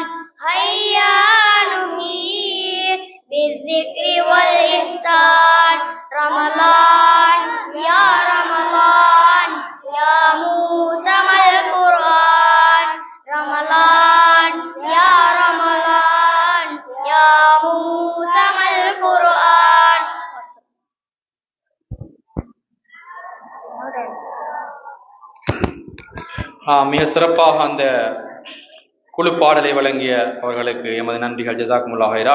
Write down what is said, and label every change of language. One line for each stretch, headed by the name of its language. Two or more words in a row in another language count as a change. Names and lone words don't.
Arabic: هيا نحيي بالذكر والإحسان. رمضان يا رمضان يا موسم القرآن. رمضان يا رمضان يا موسم القرآن.
Tamil: மிக சிறப்பாக அந்த குழு பாடலை வழங்கிய அவர்களுக்கு எமது நன்றிகள்.
Arabic: جزاكم الله خيرا.